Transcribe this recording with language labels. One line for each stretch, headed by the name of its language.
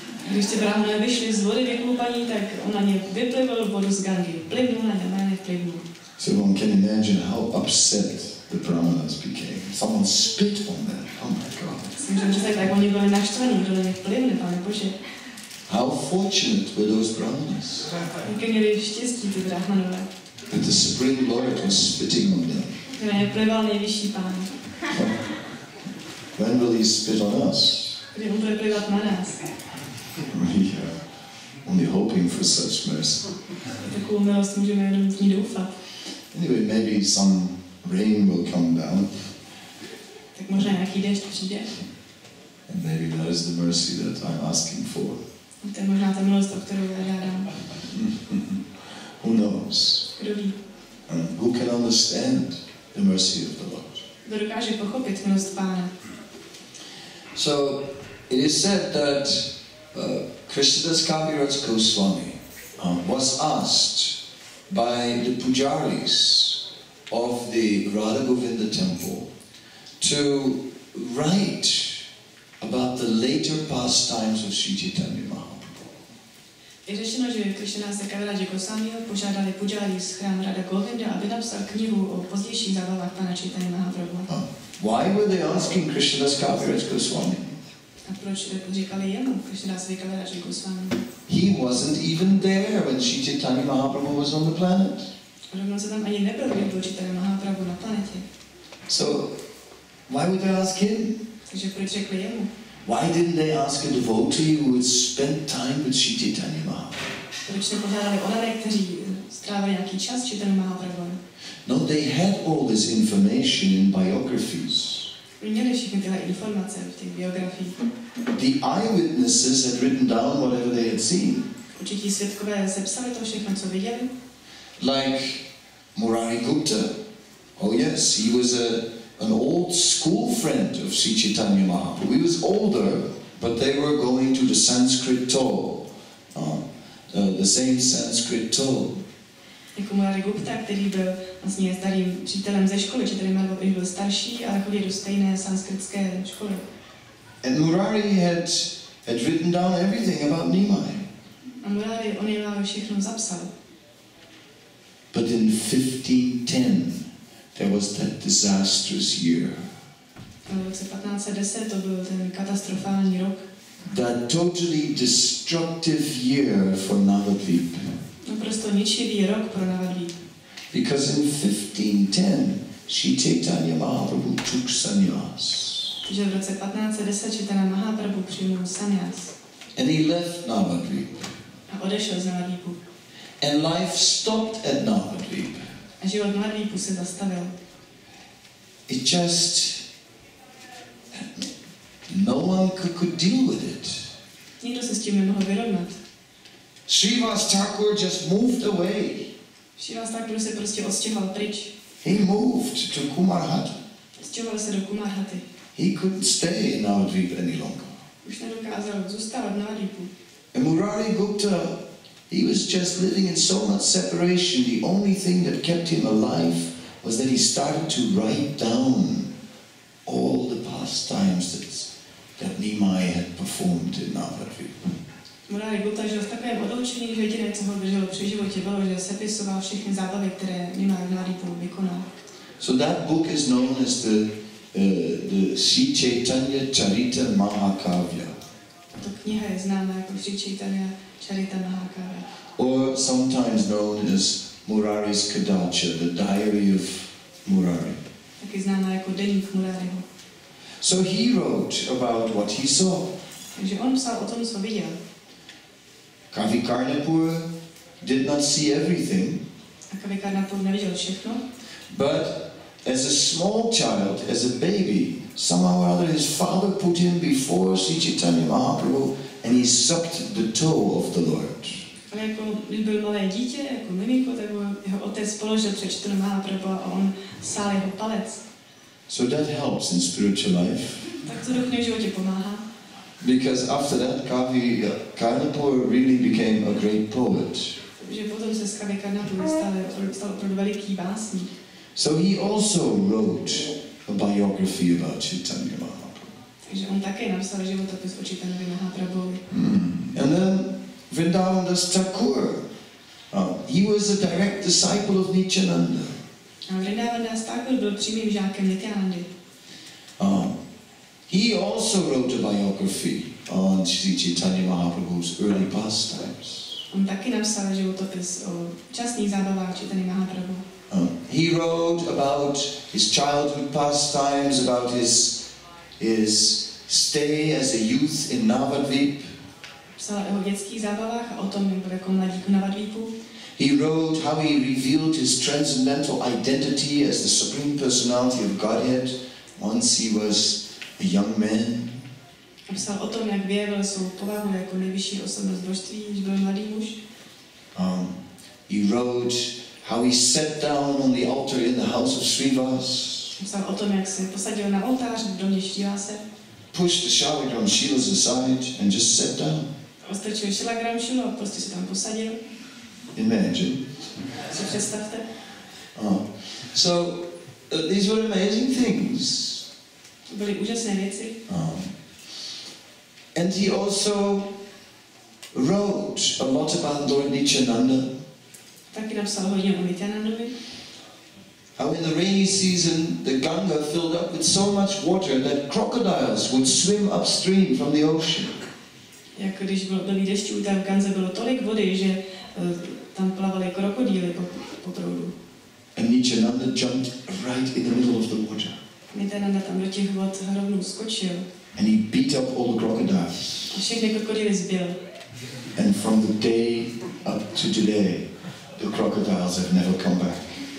Czech: Když ty brahmané vyšli z vody vykloupaní, tak on na ně vyplivil vodu z Gangy. Plivnul na ně, na ně plivnul.
English: So one can imagine how upset the brahmanas became. Someone spit on them. Oh my God.
Czech: Můžeme představit, jak oni byli naštvaní, kdo na ně plivne, Pane Bože.
English: How fortunate were those brahmanas?
Czech: Jaké měli štěstí ty brahmanové.
English: That the Supreme Lord was spitting on them.
Czech: Že na ně plival nejvyšší Pán.
English: When will he spit on us?
Czech: Kdy on bude plivat na nás.
English: We are only hoping for such mercy.
Czech: Takovou milost můžeme jenom z ní doufat.
English: Anyway, maybe some rain will come down.
Czech: Tak možná nějaký déšť přijde.
English: And maybe that is the mercy that I'm asking for.
Czech: To je možná ta milost, o kterou já žádám.
English: Who knows?
Czech: Kdo ví?
English: Who can understand the mercy of the Lord?
Czech: Kdo dokáže pochopit milost Pána?
English: So it is said that Krishnadas Kaviraj Goswami was asked by the pujaris of the Radha Govinda temple to write about the later pastimes of Sri Chaitanya Mahaprabhu.
Czech: Je řečeno, že Krishnadas Kaviraj Goswami požádali pujari z chrámu Radha Govinda, aby napsal knihu o pozdějších zábavách Pána Chaitanya Mahaprabhu.
English: Why were they asking Krishnadas Kaviraj Goswami?
Czech: A proč říkali jemu, Krishnadas Kaviraj Goswami?
English: He wasn't even there when Sri Chaitanya Mahaprabhu was on the planet.
Czech: Dokonce tam ani nebyl, když byl Chaitanya Mahaprabhu na planetě.
English: So, why would they ask him?
Czech: Takže proč řekli jemu?
English: Why didn't they ask a devotee who had spent time with Sri Chaitanya Mahaprabhu?
Czech: Proč nepožádali onany, kteří strávili nějaký čas s Chaitanya Mahaprabhu?
English: No, they had all this information in biographies.
Czech: Měli všechny tyhle informace v těch biografiích.
English: The eyewitnesses had written down whatever they had seen.
Czech: Určití svědkové sepsali to všechno, co viděli.
English: Like Murari Gupta. Oh yes, he was an old school friend of Sri Chaitanya Mahaprabhu. He was older, but they were going to the Sanskrit toll. The same Sanskrit toll.
Czech: Jako Murari Gupta, který byl vlastně starým přítelem ze školy, Chaitanya Mahaprabhu byl starší, ale chodil do stejné sanskritské školy.
English: And Murari had written down everything about Nimai.
Czech: A Murari o Nimai všechno zapsal.
English: But in 1510, there was that disastrous year.
Czech: V roce 1510 to byl ten katastrofální rok.
English: That totally destructive year for Navadvip.
Czech: Naprosto ničivý rok pro Navadvip.
English: Because in 1510, Sri Chaitanya Mahaprabhu took sannyas.
Czech: Takže v roce 1510 Chaitanya Mahaprabhu přijal sannyas.
English: And he left Navadvip.
Czech: A odešel z Navadvipu.
English: And life stopped at Navadvip.
Czech: A život v Navadvipu se zastavil.
English: It just... No one could deal with it.
Czech: Nikdo se s tím nemohl vyrovnat.
English: Srivas Thakur just moved away.
Czech: Srivas Thakur se prostě odstěhoval pryč.
English: He moved to Kumarhat.
Czech: Stěhoval se do Kumarhaty.
English: He couldn't stay in Navadvip any longer.
Czech: Už nedokázal zůstávat v Navadvipu.
English: And Murari Gupta, he was just living in so much separation. The only thing that kept him alive was that he started to write down all the pastimes that Nimai had performed in Navadvip.
Czech: Murari Gupta žil v takovém odloučení, že jediné, co ho drželo při životě, bylo, že sepisoval všechny zábavy, které Nimai v Navadvipu vykonal.
English: So that book is known as the Sri Caitanya-caritamrita.
Czech: To kniha je známá jako Sri Caitanya-caritamrita.
English: Or sometimes known as Murari's Kadacha, the diary of Murari.
Czech: Taky známá jako deník Murariho.
English: So he wrote about what he saw.
Czech: Takže on psal o tom, co viděl.
English: Kavi Karnapur did not see everything.
Czech: A Kavi Karnapur neviděl všechno.
English: But as a small child, as a baby, somehow or other his father put him before Sri Chaitanya Mahaprabhu and he sucked the toe of the Lord.
Czech: Ale jako když byl malé dítě, jako miminko, tak jeho otec položil před Chaitanya Mahaprabhu a on sál jeho palec.
English: So that helps in spiritual life.
Czech: Tak to duchovně v životě pomáhá.
English: Because after that, Kavi Karnapur really became a great poet.
Czech: Takže potom se z Kavi Karnapur stal opravdu veliký básník.
English: So he also wrote a biography about Chaitanya Mahaprabhu.
Czech: Takže on také napsal životopis o Chaitanyovi Mahaprabhuvi.
English: And then Vrindavan Das Thakur, he was a direct disciple of Nityananda.
Czech: A Vrindavan Das Thakur byl přímým žákem Nityanandy.
English: He also wrote a biography on Sri Chaitanya Mahaprabhu's early pastimes.
Czech: On taky napsal životopis o časných zábavách Chaitanya Mahaprabhu.
English: He wrote about his childhood pastimes, about his stay as a youth in Navadvip.
Czech: Psal o jeho dětských zábavách a o tom, jak byl jako mladík v Navadvipu.
English: He wrote how he revealed his transcendental identity as the Supreme Personality of Godhead once he was a young man.
Czech: Psal o tom, jak vyjevil svou povahu jako nejvyšší osobnost božství, když byl mladý muž.
English: He wrote how he sat down on the altar in the house of Srivas.
Czech: Psal o tom, jak se posadil na oltář v domě Srivase.
English: Pushed the Shalagram Shilas aside and just sat down.
Czech: Ostrčil Shalagram Shilu a prostě se tam posadil.
English: Imagine.
Czech: Si představte.
English: So these were amazing things.
Czech: To byly úžasné věci.
English: And he also wrote a lot about Lord Nityananda.
Czech: Taky napsal hodně o Nityanandovi.
English: how in the rainy season the Ganga filled up with so much water that crocodiles would swim upstream from the ocean.
Czech: Jak když bylo období dešťů, tam v Ganze bylo tolik vody, že tam plavaly krokodýly po proudu.
English: And Nityananda jumped right in the middle of the water.
Czech: Nityananda tam do těch vod rovnou skočil.
English: And he beat up all the crocodiles.
Czech: A všechny krokodýly zbil.
English: And from the day up to today, the crocodiles have never come back.